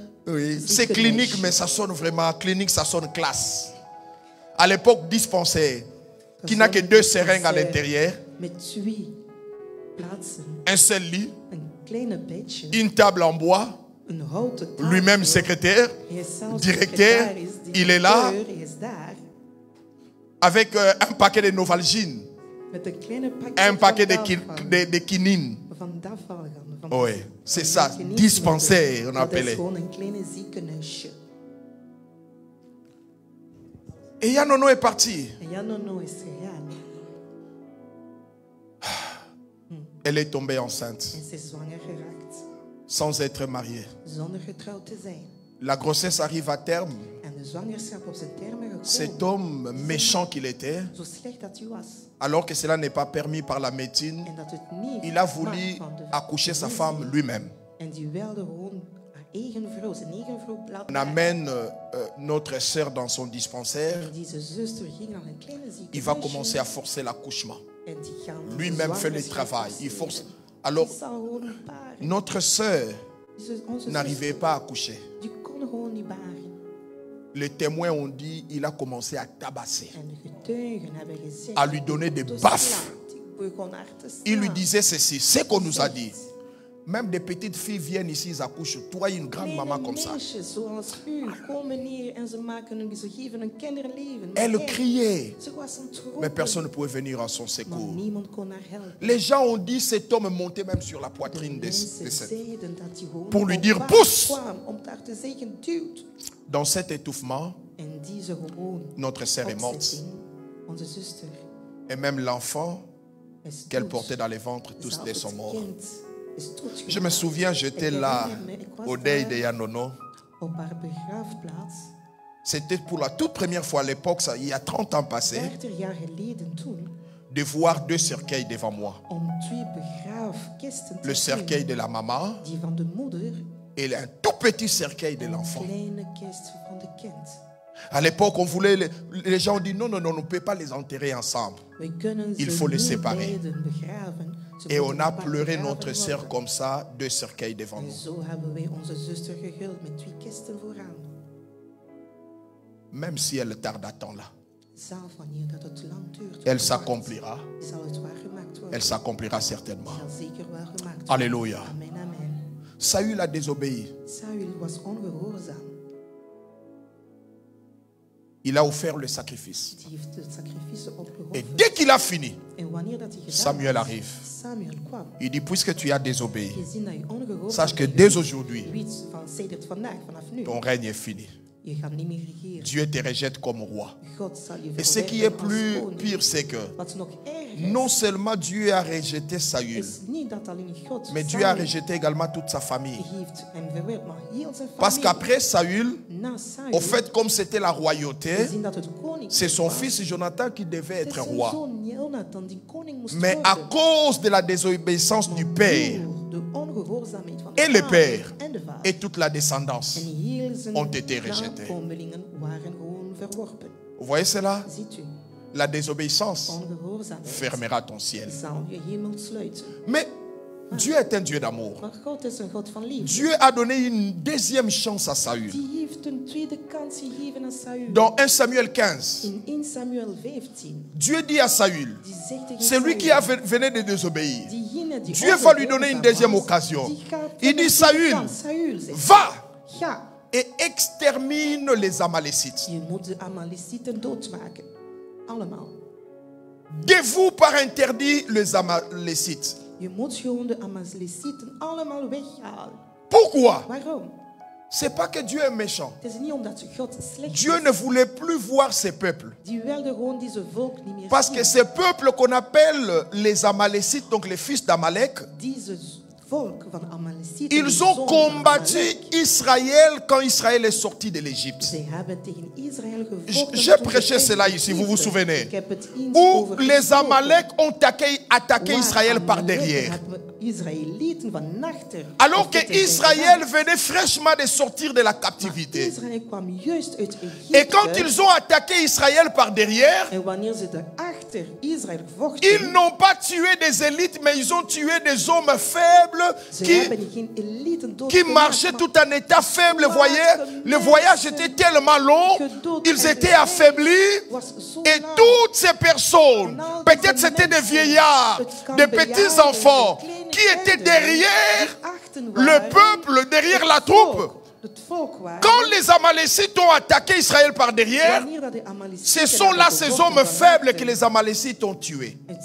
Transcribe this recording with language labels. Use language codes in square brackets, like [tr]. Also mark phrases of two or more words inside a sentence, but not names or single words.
[fr] Oui, c'est [nl] ziekenhuis. [fr] clinique, mais ça sonne vraiment. Clinique, ça sonne classe. À l'époque, dispensaire, qui n'a que 2 seringues à l'intérieur, [nl] Met 2 plaatsen. [fr] un seul lit, [nl] Een kleine bedje. [fr] une table en bois, [nl] Een houten tafel. [fr] lui-même secrétaire, [nl] Hij is zelfs directeur, secretaris, [fr] il est là. directeur, [nl] hij is daar. [fr] avec un paquet de Novalgine, [nl] Met een kleine pakket [fr] un paquet [nl] van [fr] de quinine. [nl] Van Dafalgan. [fr] Oui, c'est ça, dispensaire, on [nl] Dat is [fr] appelait. [nl] gewoon een kleine ziekenhuisje. [fr] Et Yanono est parti. [nl] En Yanono is gegaan. [fr] Elle est tombée enceinte, [nl] En ze is zwanger geraakt. [fr] sans être mariée. [nl] Zonder getrouwd te zijn. [fr] La grossesse arrive à terme. [nl] En de zwangerschap op zijn termen [fr] Cet [nl] gekomen. [fr] homme méchant qu'il était, [nl] Zo slecht dat hij was. [fr] alors que cela n'est pas permis par la médecine, [nl] En dat het niet [fr] il a [nl] mag [fr] voulu [nl] van de [fr] accoucher sa [nl] geneesheer. [fr] femme lui-même. [nl] En die wilde gewoon haar eigen vrouw, zijn eigen vrouw [fr] On [nl] laten maken. [fr] amène notre sœur dans son dispensaire. [nl] En deze zuster ging naar een kleine [fr] Il va [nl] ziekenhuisje. [fr] commencer à forcer l'accouchement. [nl] En die gaan [fr] Lui-même fait le [nl] zwangerschap [fr] travail. Il [nl] forceren. [fr] force. Alors, [nl] Die zal gewoon een paar. [fr] notre sœur n'arrivait pas à coucher. [nl] die konden gewoon niet baren. [fr] Les témoins ont dit il a commencé à tabasser, [nl] En de getuigen hebben gezegd, [fr] à lui donner des [nl] te [fr] baffes. [nl] slaan. Ik begon haar te slaan. [fr] Il lui disait ceci, c'est qu'on nous a dit. Même des petites filles viennent ici, ils accouchent. Toi, une grande maman comme ça. [nl] Meisjes zoals u komen hier en ze geven hun kinderen leven. Maar [fr] Elle [nl] hij, [fr] criait, [nl] ze was aan het roepen, [fr] mais personne ne pouvait venir à son [nl] maar [fr] secours. [nl] niemand kon haar helpen. [fr] Les gens ont dit cet homme montait même sur la poitrine de [nl] Mensen [fr] cette. [nl] zeiden dat hij gewoon [fr] Pour lui [nl] op [fr] dire, [nl] haar [fr] pousse! [nl] kwam om daar te zeggen, duwt. [fr] Dans cet étouffement, [nl] En die ze gewoon [fr] notre sœur est morte. [nl] opzetting, onze zuster, [fr] Et même l'enfant [nl] is [fr] qu'elle [nl] dood. [fr] portait dans les ventres, tous [nl] Zelfs [fr] les [nl] het [fr] sont morts. [nl] kind is doodgegaan. [fr] Je me souviens, j'étais là au deuil de Yanono. [nl] Op haar begraafplaats, [fr] C'était pour la toute première fois à l'époque, ça, il y a 30 ans passés, [nl] 30 jaar geleden toen, [fr] de voir deux cercueils devant moi. [nl] om twee begraafkisten te [fr] Le cercueil [nl] zien. [fr] de la maman [nl] Die van de moeder [fr] et un tout petit cercueil de [nl] en een [fr] l'enfant. [nl] kleine kist van de kind. [fr] À l'époque, on voulait, les gens ont dit non, on ne peut pas les enterrer ensemble. [nl] We kunnen [fr] Il [nl] ze [fr] faut les [nl] niet [fr] séparer. [nl] beiden begraven. Ze [fr] Et [nl] moeten [fr] on a [nl] apart [fr] pleuré [nl] begraven [fr] notre sœur [nl] worden. [fr] comme ça, deux cercueils devant [nl] En [fr] nous. [nl] zo hebben wij onze zuster gehuld met twee kisten vooraan. [fr] Même si elle tarde tant là, [nl] Zelf wanneer dat het lang duurt, [fr] elle s'accomplira. [nl] zal het waargemaakt worden. [fr] Elle s'accomplira certainement. [nl] Zal zeker waargemaakt worden. [fr] Alléluia. Amen, amen. Saül a désobéi. [nl] Saul was ongehoorzaam. [fr] Il a offert le sacrifice. [nl] Die heeft het sacrifice [fr] Et [nl] opgeofferd. [fr] dès qu'il a fini, [nl] En wanneer dat hij gedaan [fr] Samuel [nl] was, [fr] arrive. [nl] Samuel kwam. [fr] Il dit, puisque tu as désobéi, [nl] Gezien dat je ongehoorzaam [fr] sache que [nl] bent [fr] dès [nl] geweest, [fr] aujourd'hui, [nl] weet van sedert vandaag, vanaf nu, [fr] ton règne est fini. [nl] je gaat niet meer regeren. [fr] Dieu te rejette comme roi. [nl] God zal je [fr] Et ce qui est [nl] verwerpen als [fr] plus [nl] koning. [fr] pire, c'est que [nl] Wat nog erger is, [fr] non seulement Dieu a rejeté Saül, [nl] is niet dat alleen God [fr] mais Dieu a [nl] Samuel [fr] rejeté également toute sa famille. [nl] heeft hem verwerpt, maar heel zijn [fr] Parce [nl] familie. [fr] qu'après Saül, [nl] Na Saul, [fr] au fait, comme c'était la royauté, [nl] gezien dat het koning [fr] c'est son [nl] was, [fr] fils Jonathan qui devait [nl] het [fr] être [nl] is zijn [fr] roi. [nl] zoon Jonathan die koning moest [fr] Mais à [nl] worden. [fr] cause de la désobéissance du père [nl] Door de ongehoorzaamheid van de [fr] et le [nl] vader [fr] père [nl] en de vader. [fr] et toute la descendance, [nl] En heel zijn [fr] ont été rejetés. [nl] nakomelingen waren gewoon verworpen. [fr] vous voyez cela? [nl] Ziet u, [fr] La désobéissance [nl] ongehoorzaamheid [fr] fermera ton ciel. [nl] zal je hemel sluiten. [fr] Mais Dieu est un Dieu d'amour. [nl] Maar God is een God van liefde. [fr] Dieu a donné une deuxième chance à Saül. [nl] Die heeft een tweede kans gegeven aan Saul. [fr] Dans 1 Samuel 15, [nl] In 1 Samuel 15. [fr] Dieu dit à Saül, [nl] Die zegt tegen [fr] celui qui venait de désobéir, [nl] diegene die [fr] Dieu va lui donner une deuxième [nl] was, [fr] occasion. [nl] die gaat [fr] Il [nl] hem [fr] dit, [nl] een [fr] Saül, [nl] tweede kans. Saul zegt, [fr] va [nl] ga, [fr] et extermine les Amalécites. [nl] je moet de Amalecieten doodmaken. Allemaal. [fr] Dévoue par interdit les Amalécites. [nl] Je moet gewoon de Amalecieten allemaal weghalen. [fr] Pourquoi? [nl] Waarom? [fr] C'est pas que Dieu est méchant. [nl] Het is niet omdat God slecht [fr] Dieu [nl] is. [fr] ne voulait plus voir ses peuples. [nl] Die wilde gewoon deze volk niet meer [fr] Parce que [nl] zien. [fr] ces peuples qu'on appelle les Amalécites, donc les fils d'Amalek, [nl] Deze volk van Amalecieten, [fr] ils [nl] die [fr] ont [nl] zonen van [fr] combattu [nl] Amalek, [fr] Israël quand Israël est sorti de l'Égypte. [nl] zij hebben tegen Israël gevochten. [fr] J'ai [nl] toen [fr] prêché [nl] ze [fr] cela [nl] uit [fr] ici, vous vous [nl] Egypte. [fr] souvenez. [nl] Ik heb het eens [fr] Où [nl] over [fr] les [nl] gesproken. [fr] Amalek ont attaqué [nl] Waar [fr] Israël par [nl] Amalek [fr] derrière. [nl] hebben Israëlieten van achter. [fr] Alors que [nl] gevochten zijn [fr] Israël [nl] gedaan. [fr] venait fraîchement de sortir de la [nl] Maar [fr] captivité. [nl] Israël kwam juist uit Egypte. [fr] Et quand ils ont attaqué Israël par derrière, [nl] En wanneer ze daarachter Israël [fr] ils [nl] vochten, [fr] n'ont pas tué des élites, mais ils ont tué des hommes faibles [nl] ze [fr] qui [nl] hebben geen eliten [fr] qui [nl] doodgemaakt, [fr] marchaient [nl] maar [fr] tout en état faible, voyez. Le voyage était tellement long, ils étaient affaiblis. [nl] was zo [fr] Et [nl] lang. [fr] toutes ces personnes, peut-être c'était des vieillards, des petits-enfants, qui étaient derrière le peuple, derrière la troupe. Quand les Amalécites ont attaqué Israël par derrière, ce sont là ces hommes faibles que les Amalécites ont tués.